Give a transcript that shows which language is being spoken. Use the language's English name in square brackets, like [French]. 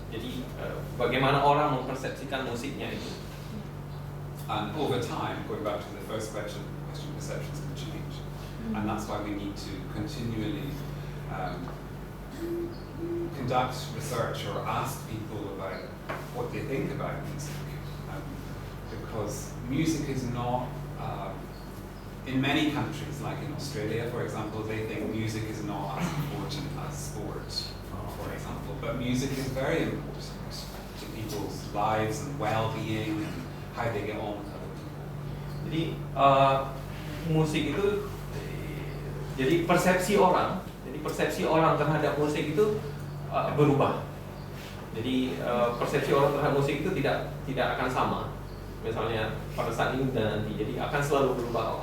[Indonesian] Jadi bagaimana orang mempersepsikan musiknya itu. [English] And over time, going back to the first question perceptions can change. And that's why we need to continually conduct research or ask people about what they think about music. Because music is not, in many countries, like in Australia, for example, they think music is not as important as sport, for example. But music is very important to people's lives and well-being and how they get on with other people. [Indonesian] Jadi musik itu, jadi persepsi orang terhadap musik itu berubah. Jadi persepsi orang terhadap musik itu tidak akan sama. Misalnya pada saat ini dan nanti, jadi akan selalu berubah.